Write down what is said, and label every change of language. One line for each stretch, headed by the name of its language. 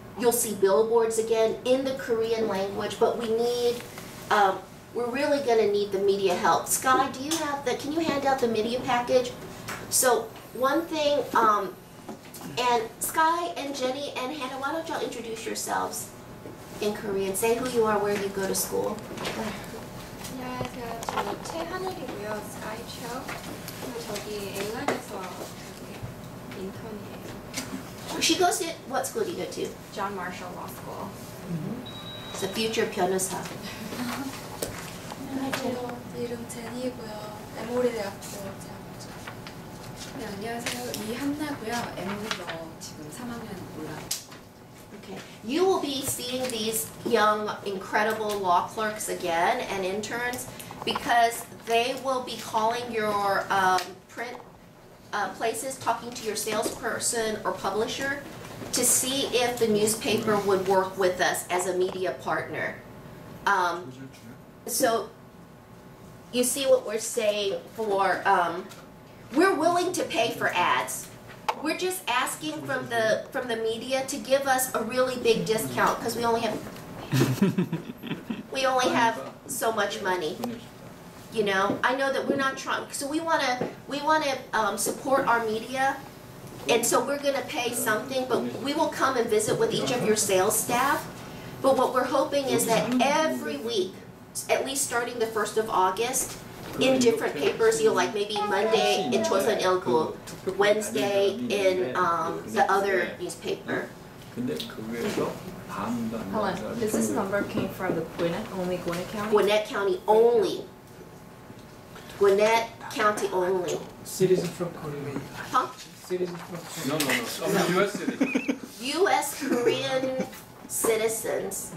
English: You'll see billboards again in the Korean language, but we need, we're really going to need the media help. Sky, do you have the, can you hand out the media package? So one thing, And Sky and Jenny and Hannah, why don't y'all introduce yourselves in Korean? Say who you are, where you go to school.
Korean: 안녕하세요. 저는 최하늘이고요. 스카이체어. 저기 england에서 인턴이에요.
English: She goes to, what school do you go to? John Marshall Law School. It's a future 변호사.
Korean: 안녕하세요. 이름 제니고요. 에모리 대학교 재학생. 네, 안녕하세요. 이한나고요. MB로 지금 3학년 올라요.
English: Okay. You will be seeing these young, incredible law clerks again and interns because they will be calling your print places, talking to your salesperson or publisher to see if the newspaper would work with us as a media partner. So you see what we're saying for, we're willing to pay for ads. We're just asking from the media to give us a really big discount because we only have so much money. You know, I know that we're not trying, so we wanna support our media, and so we're gonna pay something, but we will come and visit with each of your sales staff. But what we're hoping is that every week, at least starting the 1st of August, in different papers, you know, like maybe Monday in 조선일보, Wednesday in the other newspaper.
Korean: 근데 그거에서 반도 안 나온
English: Helen,
Korean: 사람이
English: is this number came from the Gwinnett, only Gwinnett County? Gwinnett County only. Gwinnett County only. Citizen from Korea. Huh? Citizen from No, Korea. US citizen. U.S. Korean citizens.